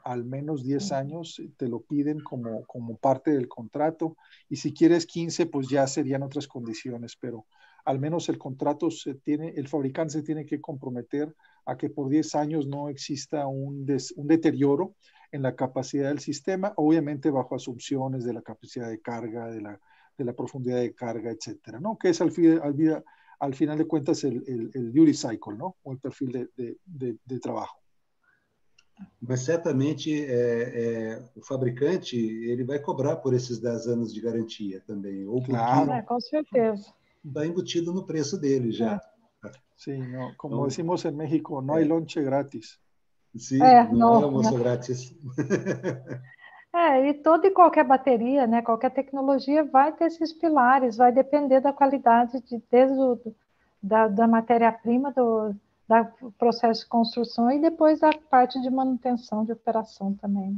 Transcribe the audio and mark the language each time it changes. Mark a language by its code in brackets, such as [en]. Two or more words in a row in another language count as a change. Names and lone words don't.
[es] Al menos 10 años te lo piden como parte del contrato, y si quieres 15, pues ya serían otras condiciones, pero al menos el contrato el fabricante se tiene que comprometer a que por 10 años no exista un deterioro en la capacidad del sistema, obviamente bajo asunciones de la capacidad de carga, de la profundidad de carga, etcétera, ¿no? Que es al final de cuentas el [en] duty cycle, [es] ¿no? O el perfil de trabajo. [pt] Mas certamente o fabricante ele vai cobrar por esses 10 anos de garantia também, ou claro, com certeza. Está embutido no preço dele já. [es] Sí, no, como decimos en México, no hay lonche gratis. [pt] Sim, não é almoço grátis. E toda e qualquer bateria, né, qualquer tecnologia vai ter esses pilares, vai depender da qualidade desde da matéria-prima, do processo de construção e depois da parte de manutenção, de operação também.